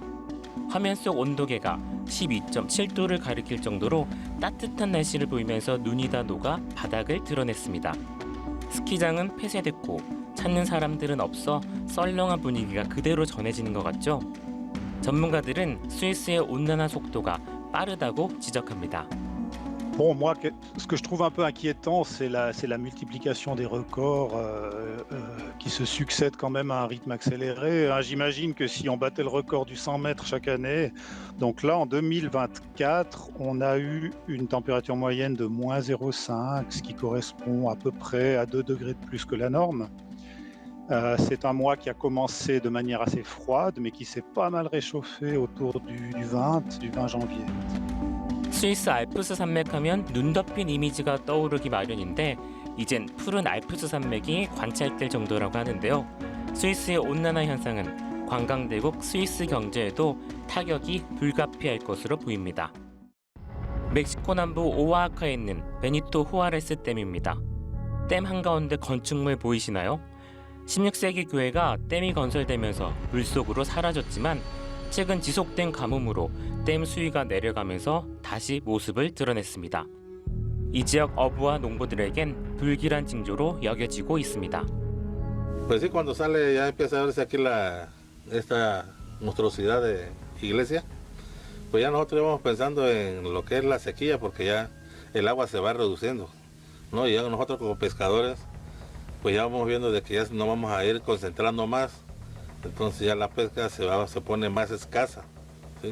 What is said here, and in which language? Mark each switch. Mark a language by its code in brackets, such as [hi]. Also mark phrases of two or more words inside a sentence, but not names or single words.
[ko] 화면 속 온도계가 12.7도를 가리킬 정도로 따뜻한 날씨를 보이면서 눈이 다 녹아 바닥을 드러냈습니다. 스키장은 폐쇄됐고 찾는 사람들은 없어 썰렁한 분위기가 그대로 전해지는 것 같죠? 전문가들은 스위스의 온난화 속도가 빠르다고 지적합니다. [fr] Bon, moi, ce que je trouve un peu inquiétant, c'est la multiplication des records qui se succèdent quand même à un rythme accéléré. J'imagine que si on battait le record du 100 mètres chaque année, donc là, en 2024, on a eu une température moyenne de moins 0,5, ce qui correspond à peu près à 2 degrés de plus que la norme. C'est un mois qui a commencé de manière assez froide, mais qui s'est pas mal réchauffé autour du 20 janvier. [ko] 스위스 알프스 산맥하면 눈 덮인 이미지가 떠오르기 마련인데 이젠 푸른 알프스 산맥이 관찰될 정도라고 하는데요. 스위스의 온난화 현상은 관광대국 스위스 경제에도 타격이 불가피할 것으로 보입니다. 멕시코 남부 오아하카에 있는 베니토 후아레스 댐입니다. 댐 한가운데 건축물 보이시나요? 16세기 교회가 댐이 건설되면서 물속으로 사라졌지만 최근 지속된 가뭄으로 댐 수위가 내려가면서 다시 모습을 드러냈습니다. 이 지역 어부와 농부들에겐 불길한 징조로 여겨지고 있습니다. [es] Pues sí, cuando sale ya empieza a verse aquí esta monstruosidad de iglesia, pues ya nosotros íbamos pensando en lo que es la sequía porque ya el agua se va reduciendo. ¿no? Y ya nosotros como pescadores, pues ya vamos viendo de que ya nos vamos a ir concentrando más, entonces ya la pesca se pone más escasa, ¿sí?